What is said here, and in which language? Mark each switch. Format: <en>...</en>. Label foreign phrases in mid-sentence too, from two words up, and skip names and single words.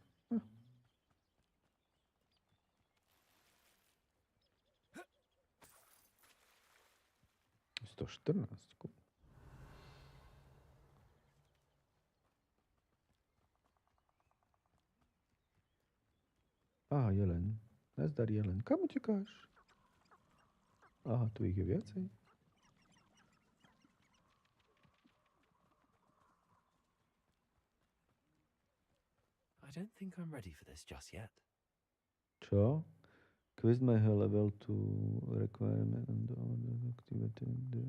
<sk>114. Jelen. Nazdar, Jelen. Kam utekáš? Aha, tu ich je viacej.</sk> <en>I don't think I'm ready for this just yet.</en> <sk>Čo?</sk> <en>Quest my level to requirement and activate.</en>